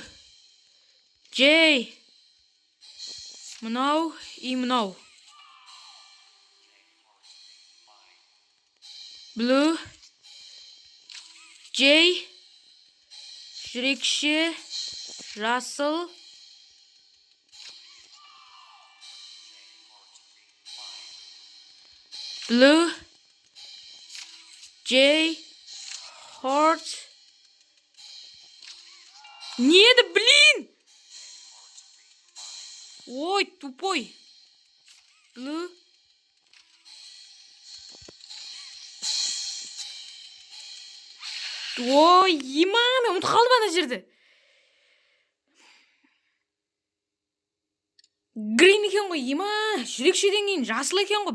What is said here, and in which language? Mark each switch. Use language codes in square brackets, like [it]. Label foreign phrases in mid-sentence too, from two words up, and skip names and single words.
[kk] Джей. Мынау и мынау. [en] Blue. [kk] Джей. Жүрекші. Жасыл. [en] Blue. Джей. Heart. [ru] Не это, блин? Ой, тупой. Blue. [kk] Ой, ема, мен ұмытып қалдым ана жерді. Green екен ғой, ема, жүрекшеден кейін жасыл екен ғой.